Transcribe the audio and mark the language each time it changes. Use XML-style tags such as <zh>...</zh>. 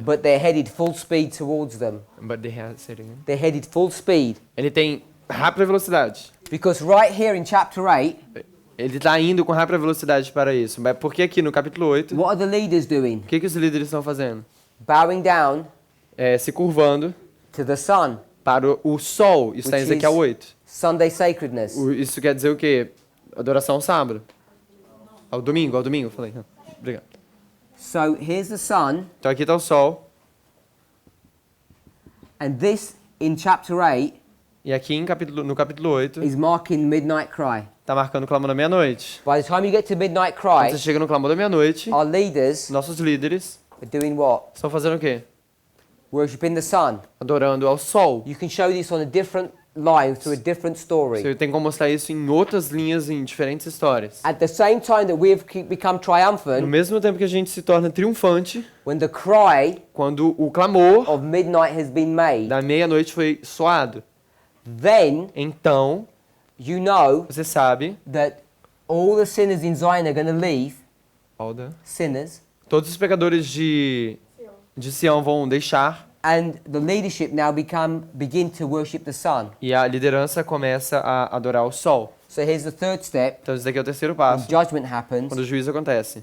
<en>but they're headed full speed towards them. But they have- say it again. They're headed full speed.</en> <pt>Ele tem rápida velocidade.</pt> <en>Because right here in chapter 8,</en> <pt>Ele está indo com rápida velocidade para isso. Mas por que aqui no capítulo 8, o</pt> <en>what are the leaders doing?</en> <pt>que os líderes estão fazendo?</pt> <en>Bowing down</en> <pt>Se curvando</pt> <en>to the sun.</en> <pt>para o sol. Isso está em</pt> <en>Which</en> <pt>Ezequiel</pt> <en>is-</en> <pt>8.</pt> <en>Sunday sacredness.</en> <pt>Isso quer dizer o quê? Adoração ao sábado. Ao domingo, falei. Obrigado.</pt> <en>So here's the sun,</en> <pt>Então aqui está o sol.</pt> <en>and this in chapter 8</en> <pt>E aqui no capítulo 8,</pt> <en>is marking midnight cry.</en> <pt>está marcando o clamor da meia-noite.</pt> <en>By the time you get to midnight</en> <pt>Quando</pt> <en>cry,</en> <pt>você chega no clamor da meia-noite,</pt> <en>our leaders</en> <pt>nossos líderes</pt> <en>are doing what?</en> <pt>estão fazendo o quê?</pt> <en>Worshipping the sun.</en> <pt>Adorando ao sol.</pt> <en>You can show this on a different line through a different story.</en> <pt>Você tem como mostrar isso em outras linhas, em diferentes histórias.</pt> <en>At the same time that we have become</en> <pt>No</pt> <en>triumphant,</en> <pt>mesmo tempo que a gente se torna triunfante,</pt> <en>when the cry</en> <pt>quando o clamor</pt> <en>of midnight has been made,</en> <pt>da meia-noite foi soado,</pt> <en>then</en> <pt>então</pt> <en>you know</en> <pt>você sabe,</pt> <en>that all the sinners in Zion are going to leave, sinners,</en> <pt>todos os pecadores de Sião vão deixar,</pt> <en>and the leadership now begin to worship the sun.</en> <pt>e a liderança começa a adorar o sol.</pt> <en>So here's the third step.</en> <pt>Então esse daqui é o terceiro</pt> <en>When</en> <pt>passo,</pt> <en>judgment happens,</en> <pt>quando o juízo acontece.</pt>